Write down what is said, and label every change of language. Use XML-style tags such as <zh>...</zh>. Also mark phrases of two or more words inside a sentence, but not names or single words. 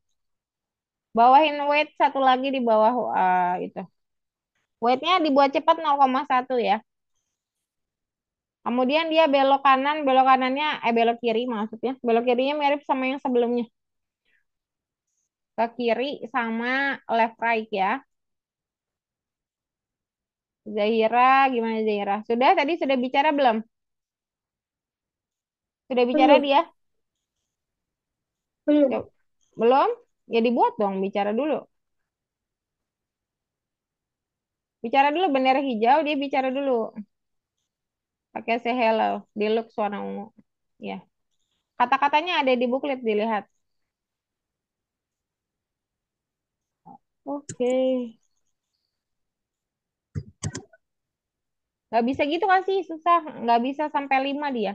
<id>Bawahin weight satu lagi di bawah itu. Weightnya dibuat cepat 0,1 ya. Kemudian dia belok kanan, belok kanannya, belok kiri maksudnya. Belok kirinya mirip sama yang sebelumnya. Ke kiri sama</id> <en>left right</en> <id>ya. Zahira, gimana Zahira? Sudah, tadi sudah bicara belum? Sudah bicara Belum, dia? belum. Coba. Belum? Ya dibuat dong, bicara dulu. Bicara dulu bendera hijau, dia bicara dulu. Pakai</id> <en>say hello,</en> <id>di look warna ungu. Ya. Kata-katanya ada di buklet, dilihat. Oke. Nggak bisa gitu kasih, susah. Nggak bisa sampai 5 dia.</id>